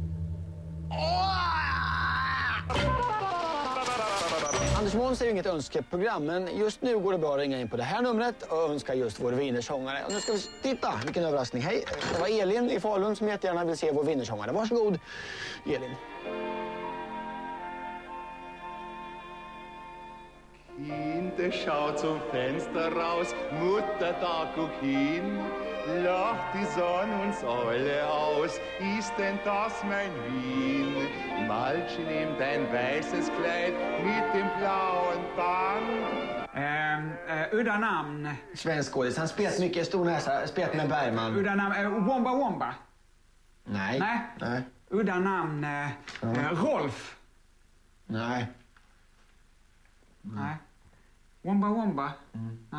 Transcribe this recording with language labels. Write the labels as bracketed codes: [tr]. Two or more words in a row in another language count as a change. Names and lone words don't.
[sv] Anders Måns är ju inget önskeprogram, men just nu går det bra att ringa in på det här numret och önska just vår wienersångare. Och nu ska vi titta, vilken överraskning. Hej, det var Elin i Falun som jättegärna vill se vår wienersångare. Varsågod, Elin. [de] Tante schaut zum Fenster raus, Mutter da guck hin. Lacht die Sonne uns alle aus, ist denn das mein Wien? Malchen nimmt ein weißes Kleid mit dem blauen Band. [sv] Udda namn. Svensk skådis. Han spelat mycket stor näsa, spelat med Bergman. Udda namn. Womba Womba. Nej. Nej. Udda namn. Rolf. Nej. Nej. Womba Womba. Nej.